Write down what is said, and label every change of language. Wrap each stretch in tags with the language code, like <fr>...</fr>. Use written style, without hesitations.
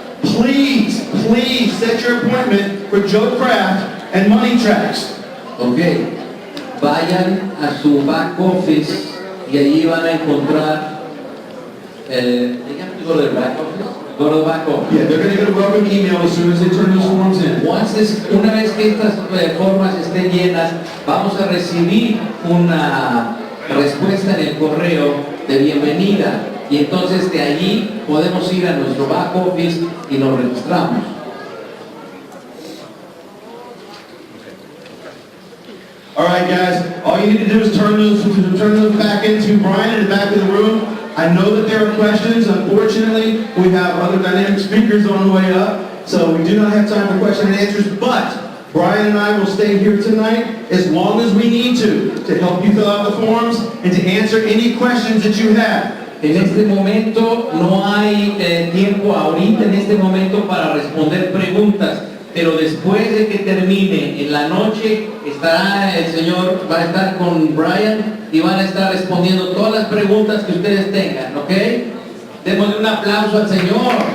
<en>Please set your appointment for Joe Kraft and money tracks.</en> <es>Ok, vayan a su back office y allí van a encontrar</es> <en>go to the back office.</en> <es>Go to the back office.</es> <en>Yeah, they're going to get a welcome email as soon as they turn those forms in.</en> <es>Una vez que estas formas estén llenas, vamos a recibir una respuesta en el correo de bienvenida y entonces de allí podemos ir a nuestro back office y nos registramos.</es> <en>All right, guys, all you need to do is turn those back into Brian in the back of the room. I know that there are questions. Unfortunately, we have other dynamic speakers on the way up, so we do not have time for question and answers, but Brian and I will stay here tonight as long as we need to help you fill out the forms and to answer any questions that you have.</en> <es>En este momento no hay tiempo ahorita en este momento para responder preguntas, pero después de que termine en la noche estará el señor, va a estar con Brian y van a estar respondiendo todas las preguntas que ustedes tengan, ¿ok? Démosle un aplauso al señor.</es>